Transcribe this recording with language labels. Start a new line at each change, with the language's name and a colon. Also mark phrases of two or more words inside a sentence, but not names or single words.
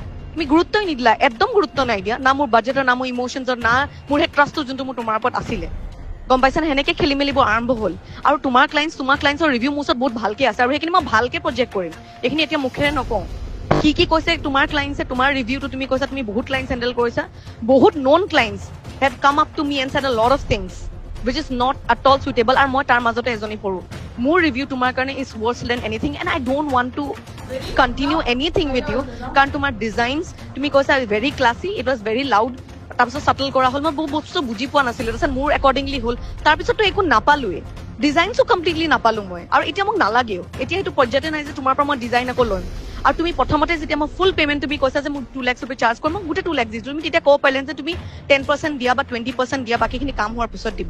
Assamese: তুমি গুৰুত্বই নিদিলা, একদম গুৰুত্ব নাই দিয়া, না মোৰ বাজেটৰ, না মোৰ ইমোশ্যনছৰ, না মোৰ সেই ট্ৰাষ্টটো যোনটো মোৰ তোমাৰ ওপৰত আছিলে, গম পাইছা? সেনেকে খেলি মেলিবোৰ আৰম্ভ হ'ল। আৰু তোমাৰ ক্লাইণ্টছৰ ৰিভিউ মোৰ ওচৰত বহুত ভালকে আছে, আৰু সেইখিনি মই ভালকে প্ৰজেক্ট কৰিম, এইখিনি এতিয়া মুখেৰে নকওঁ। কি কৈছে তোমাৰ ক্লাইণ্টছে, তোমাৰ ৰিভিউটো তুমি কৈছা তুমি বহুত ক্লাইণ্টছ হেণ্ডেল কৰিছা, বহুত
English: non clients have come up to me and said a lot of things which is not at all suitable,
Assamese: আৰু মই তাৰ মাজতে এজনী পঢ়ো। মোৰ ৰিভিউ তোমাৰ কাৰণে
English: is worse than anything, and I don't want to continue anything with you,
Assamese: কাৰণ তোমাৰ ডিজাইনছ তুমি কৈছা
English: very classy, it was very loud,
Assamese: তাৰপিছত চাটল কৰা হ'ল, মই বহুত বস্তু বুজি পোৱা নাছিলো, তাৰপিছত মোৰ একৰ্ডিংলি হ'ল, তাৰপিছততো একো নাপালোৱে, ডিজাইনছো কমপ্লিটলি নাপালো মই, আৰু এতিয়া মোক নালাগেও। এতিয়া সেইটো পৰ্যায়তে নাই যে তোমাৰ পৰা মই ডিজাইন আকৌ ল'ম। আৰু তুমি প্ৰথমতে যেতিয়া মই
English: full payment
Assamese: তুমি কৈছা যে মোক
English: 2 lakhs rupees
Assamese: চাৰ্জ কৰিম, মই গোটেই 2 lakhs দিছো। তুমি তেতিয়া ক'ব পাৰিলেন যে তুমি 10% দিয়া বা 20% দিয়া, বাকীখিনি কাম হোৱাৰ পিছত দিবা।